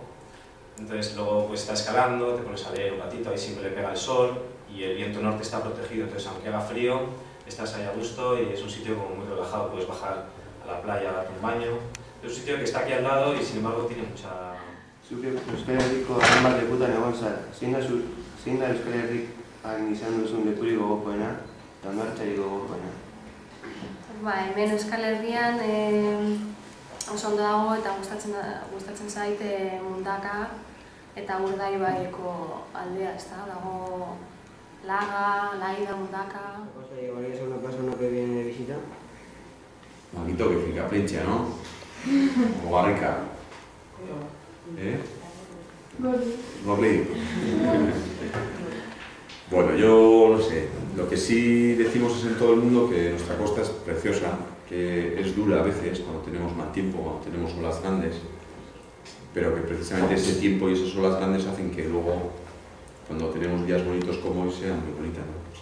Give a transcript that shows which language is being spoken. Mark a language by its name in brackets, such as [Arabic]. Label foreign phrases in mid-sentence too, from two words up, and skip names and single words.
[Spanish] Entonces luego pues estás escalando, te pones a leer un ratito, ahí siempre le pega el sol y el viento norte está protegido, entonces aunque haga frío, estás ahí a gusto y es un sitio como muy relajado, puedes bajar a la playa a darte un baño. Es un sitio que está aquí al lado y sin embargo tiene mucha... [Basque] Euskal Herriko hainbat lekutan egon zara, zein da Euskal Herrian izan duzun lekurik gogokoena eta hondartzarik gogokoena? Hemen Euskal Herrian oso ondo dago eta gustatzen zait Mundaka eta Urdaibaiko aldea, dago Laga, Laida, Mundaka. [Spanish] ¿Te llevarías a una persona que viene de visita? Manito que fica Plentzia, ¿no? O Barrica. Gorli. Bueno, yo no sé, lo que sí decimos es en todo el mundo que nuestra costa es preciosa, que es dura a veces cuando tenemos mal tiempo, cuando tenemos olas grandes, pero que precisamente ese tiempo y esas olas grandes hacen que luego, cuando tenemos días bonitos como hoy, sean muy bonitas, ¿no?